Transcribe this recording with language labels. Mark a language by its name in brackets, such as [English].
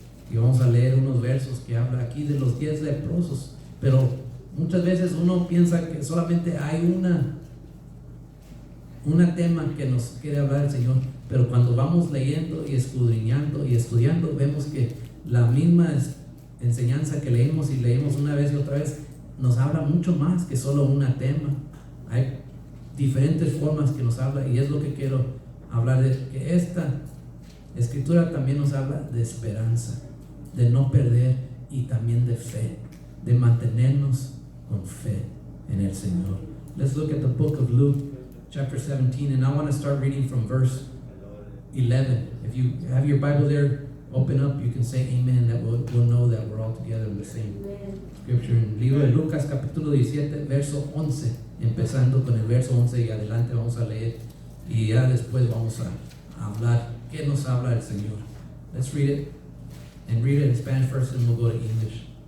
[Spanish] Y vamos a leer unos versos que habla aquí de los 10 leprosos, pero muchas veces uno piensa que solamente hay una tema que nos quiere hablar el Señor, pero cuando vamos leyendo y escudriñando y estudiando, vemos que la misma enseñanza que leímos y leímos una vez y otra vez nos habla mucho más que solo una tema. Hay diferentes formas que nos habla, y es lo que quiero hablar de, que esta escritura también nos habla de esperanza, de no perder, y también de fe, de mantenernos con fe en el Señor. [English] Let's look at the book of Luke chapter 17, and I want to start reading from verse 11. If you have your Bible there, open up, you can say amen, that we'll know that we're all together in the same scripture. [Spanish] En el libro de Lucas capítulo 17, verso 11, empezando con el verso 11 y adelante vamos a leer, y ya después vamos a hablar qué nos habla el Señor. [English] Let's read it, and read it in Spanish first, and we'll go to English.